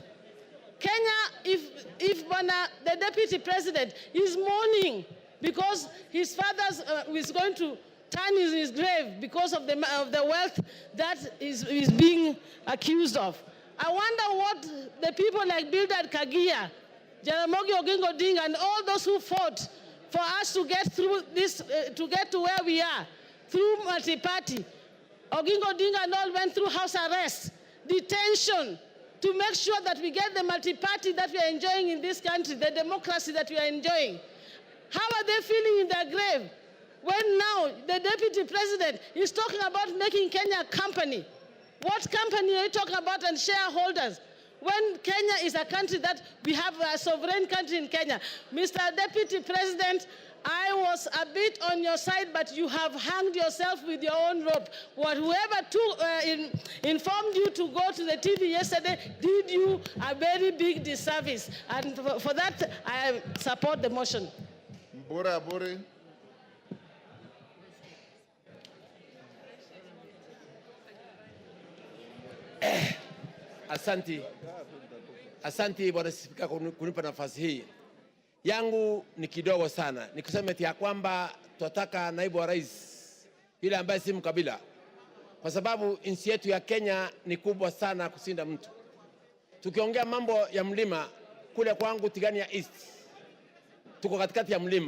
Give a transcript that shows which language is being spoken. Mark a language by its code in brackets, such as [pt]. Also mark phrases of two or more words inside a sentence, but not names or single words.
[en] Kenya, if the deputy president is mourning because his father is going to turn in his grave because of the wealth that is being accused of. I wonder what the people like Bildad Kagia, Jaramogi Oginga Odinga, and all those who fought for us to get through this, to get to where we are, through multi-party. Oginga Odinga and all went through house arrest, detention, to make sure that we get the multi-party that we are enjoying in this country, the democracy that we are enjoying. How are they feeling in their grave when now the deputy president is talking about making Kenya a company? What company are you talking about, and shareholders? When Kenya is a country that we have a sovereign country in Kenya. Mr. Deputy President, I was a bit on your side, but you have hanged yourself with your own rope. Whoever informed you to go to the TV yesterday did you a very big disservice. And for that, I support the motion. Mbura Aburi. [sw] Asanti Bwana Spika kunipa nafasi hii. Yangu ni kidogo sana. Nikusema ya kwamba tunataka naibu wa rais yule ambaye si mkabila. Kwa sababu nchi yetu ya Kenya ni kubwa sana kusinda mtu. Tukiongea mambo ya mlima, kule kwangu Tigania East, tuko katikati ya mlima.